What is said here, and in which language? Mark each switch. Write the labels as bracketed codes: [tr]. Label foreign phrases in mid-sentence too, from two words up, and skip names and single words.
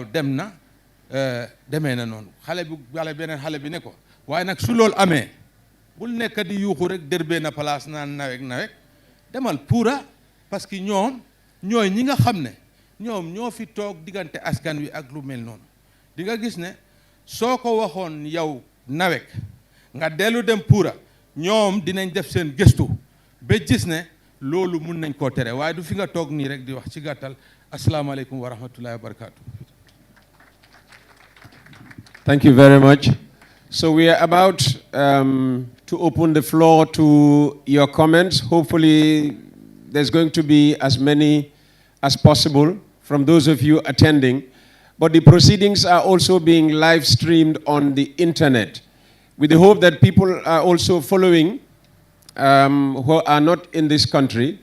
[wo] dem na demee na noonu beneen xale bi ne ko waaye nag su loolu amee bul nekk di yuuxu rek dërbee na place naan nawek demal PURA parce que ñoom ñooy ñi nga xam ne ñoom ñoo fi toog diggante askan wi ak lu mel noonu di nga gis ne soo ko waxoon yow nawek nga dellu dem PURA ñoom dinañ def seen gëstu ba gis ne loolu mun nañ koo tere waaye du fi nga toog nii rek di wax ci gàttal asalaamaaleykum wa rahmatullahi wa barakatuh. [en] Thank you very much. So we are about to open the floor to your comments. Hopefully there's going to be as many as possible from those of you attending. But the proceedings are also being live streamed on the internet with the hope that people are also following who are not in this country.